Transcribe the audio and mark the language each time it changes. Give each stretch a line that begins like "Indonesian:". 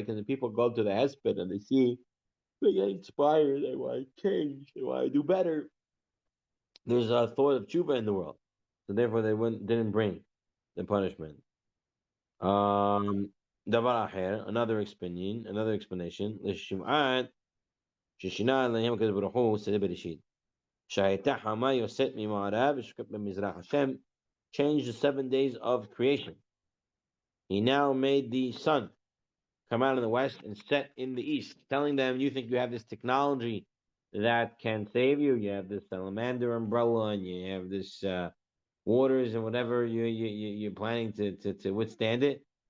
English: Because the people go to the hesped and they see they get inspired, they want to change, they want to do better. There's a thought of tshuva in the world, so therefore they didn't bring the punishment. Davar acher, another explanation.
Hebrew: L'shim'at ששינה עליהם הקדוש ברוך הוא סדר בראשית. שהייתה חמה יוצאת ממערב ושוקעת במזרח.
English: Hashem changed the 7 days of creation. He now made the sun come out in the west and set in the east, telling them, you think you have this technology that can save you. You have this salamander umbrella and you have this waters and whatever you're planning to withstand it.